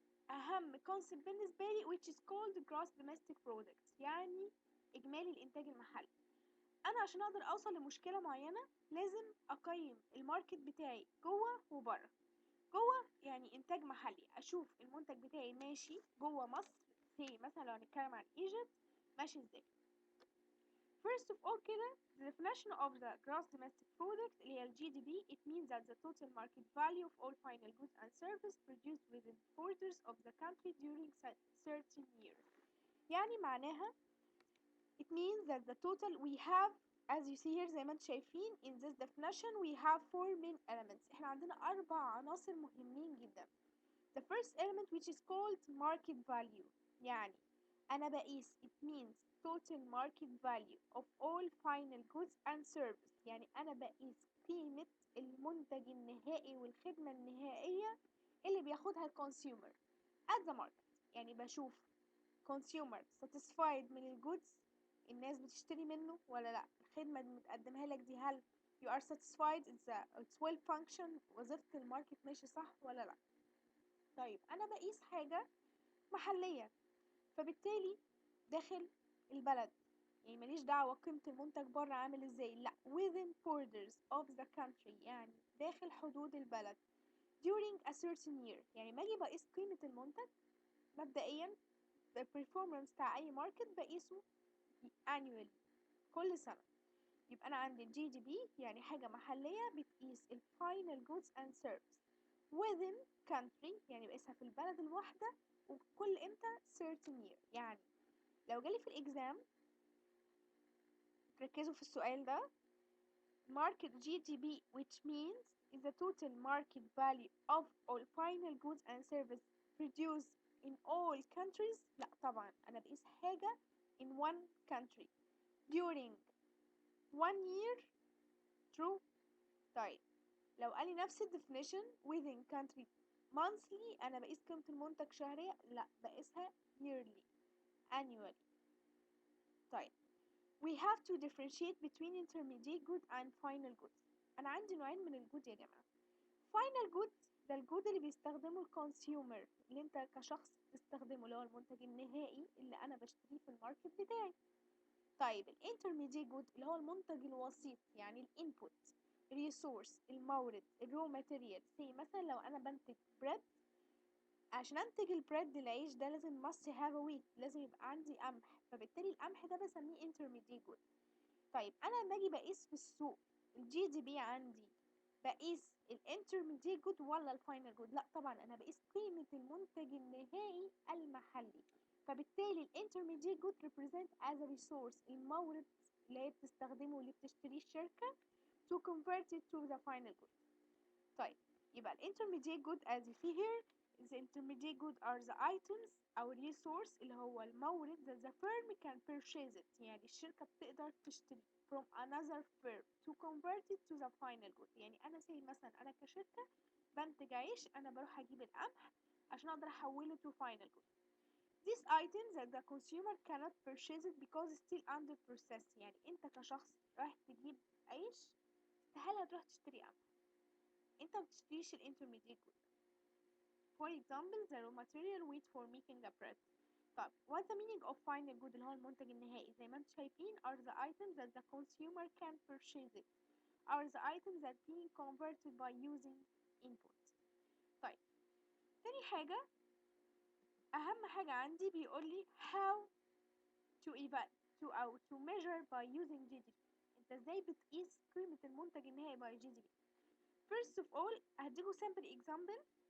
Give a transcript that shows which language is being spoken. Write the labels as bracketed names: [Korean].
[Arabic] أهم concept بالنسبة لي [English] which is called gross domestic product، [Arabic] يعني إجمالي الإنتاج المحلي. أنا عشان أقدر أوصل لمشكلة معينة لازم أقيم الماركت بتاعي جوه وبره. جوه يعني إنتاج محلي، أشوف المنتج بتاعي ماشي جوه مصر، زي مثلا لو هنتكلم عن Egypt ماشي إزاي. [English] First of all كده the definition of the gross domestic product اللي هي ال GDP it means that the total market value of all final goods and services produced within borders of the country during certain years. [Arabic] يعني معناها [English] it means that the total we have as you see here [Arabic] زي ما انتم شايفين [English] in this definition we have four main elements. [Arabic] احنا عندنا 4 عناصر مهمين جدا. [English] The first element which is called market value، [Arabic] يعني أنا بقيس [English] it means total market value of all final goods and services، [Arabic] يعني أنا بقيس قيمة المنتج النهائي والخدمة النهائية اللي بياخدها الكونسيومر [English] at the market. [Arabic] يعني بشوف consumer satisfied من الجودز، الناس بتشتري منه ولا لا، الخدمة اللي متقدمها لك دي هل you are satisfied [English] it's well function، [Arabic] وظيفة الماركت ماشي صح ولا لا. طيب أنا بقيس حاجة محلية، فبالتالي داخل البلد، يعني ماليش دعوة قيمة المنتج بره عامل ازاي، لا [English] within borders of the country، [Arabic] يعني داخل حدود البلد [English] during a certain year. [Arabic] يعني ما اجي بقيس قيمة المنتج مبدئيا the performance بتاع أي ماركت بقيسه annually كل سنة. يبقى أنا عندي ال GDP يعني حاجة محلية بتقيس ال [English] final goods and services within country، [Arabic] يعني بقيسها في البلد الواحدة وكل امتى certain year. يعني لو جالي في الإكزام ركزوا في السؤال ده [English] market GDP which means is the total market value of all final goods and services produced in all countries. [Arabic] لا طبعا أنا بقيس حاجة [English] in one country during one year. true. [Arabic] طيب لو قالي نفس definition within country monthly، أنا بقيس قيمة المنتج شهرية، لا بقيسها yearly annually. [English] طيب we have to differentiate between intermediate good and final good. [Arabic] أنا عندي نوعين من الجود يا جماعة. final good ده الجود اللي بيستخدمه الكونسيومر، اللي انت كشخص بتستخدمه، اللي هو المنتج النهائي اللي أنا بشتريه في الماركت بتاعي. طيب الانترميديت جود اللي هو المنتج الوسيط، يعني الانبوت الريسورس المورد الرو ماتيريال. زي مثلا لو انا بنتج بريد، عشان انتج البريد العيش ده لازم [English] must have a wheat، [Arabic] لازم يبقى عندي قمح، فبالتالي القمح ده بسميه intermediate good. طيب انا لما اجي بقيس في السوق الجي دي بي عندي، بقيس الانترميديت جود ولا الفاينل جود؟ لا طبعا انا بقيس قيمة المنتج النهائي المحلي. فبالتالي الانترميديت جود [English] represent as a resource، [Arabic] المورد اللي هي بتستخدمه واللي بتشتريه الشركة [English] to convert it to the final good. [Arabic] طيب [English] يبقى ال intermediate good as you see here, the intermediate good are the items أو resource [Arabic] اللي هو المورد [English] that the firm can purchase it، [Arabic] يعني الشركة بتقدر تشتري [English] from another firm to convert it to the final good. [Arabic] يعني أنا مثلا أنا كشركة بنتج عيش، أنا بروح أجيب القمح عشان أقدر أحوله [English] to final good. These items that the consumer cannot purchase it because still under process. [Arabic] يعني أنت كشخص رايح تجيب عيش، استحالة تروح تشتري قمح، أنت مبتشتريش ال intermediate good. [English] For example, the raw material wheat for making a bread. طب what's the meaning of final good [Arabic] اللي هو المنتج النهائي؟ زي ما انتم شايفين [English] are the items that the consumer can purchase it, are the items that being converted by using input. [Arabic] طيب تاني حاجة، أهم حاجة عندي بيقول لي [English] how to to measure by using GDP. [Arabic] انت ازاي بتقيس قيمة المنتج النهائي by GDP؟ [English] First of all [Arabic] هديكوا sample example.